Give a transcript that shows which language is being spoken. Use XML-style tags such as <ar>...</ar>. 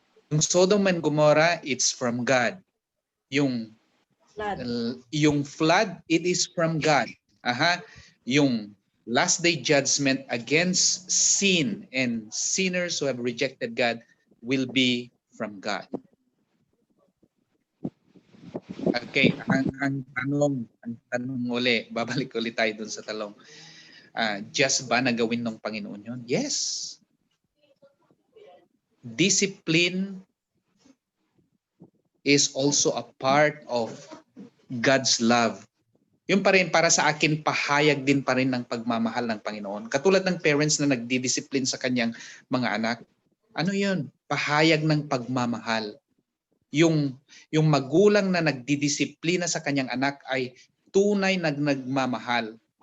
<en>Yung Sodom and Gomorrah, it's from God. Yung flood, it is from God. Yung last day judgment against sin and sinners who have rejected God will be from God.</en> <tl>Okay, ang tanong uli, babalik ulit tayo dun sa talong. Just ba na gawin ng Panginoon yun?</tl> <en>Yes. Discipline is also a part of God's love.</en> <tl>Yung pa rin, para sa akin, pahayag din pa rin ng pagmamahal ng Panginoon. Katulad ng parents na nagdidisiplin sa kanyang mga anak. Ano yun? Pahayag ng pagmamahal. Yung magulang na nagdidisiplina sa kanyang anak ay tunay na nagmamahal.</tl>